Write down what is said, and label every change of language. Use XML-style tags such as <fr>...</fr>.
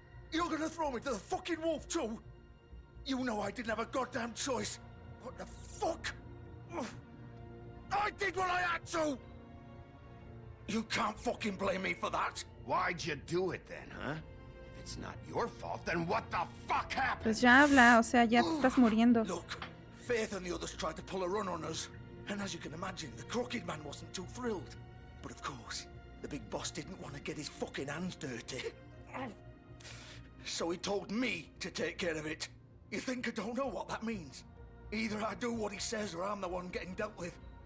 <en>You're gonna throw me to the fucking wolf too? You know I didn't have a goddamn choice. What the fuck? I did what I had to! You can't fucking blame me for that. Why'd you do it then, huh? If it's not your fault, then what the fuck happened?</en> <es>Pues ya habla, o sea, ya te estás muriendo.</es> <en>Look, Faith and the others tried to pull a run on us. And as you can imagine, the Crooked Man wasn't too thrilled. But of course, the big boss didn't want to get his fucking hands dirty. So he told me to take care of it. You think I don't know what that means? Either I do what he says or I'm the one getting dealt with.</en>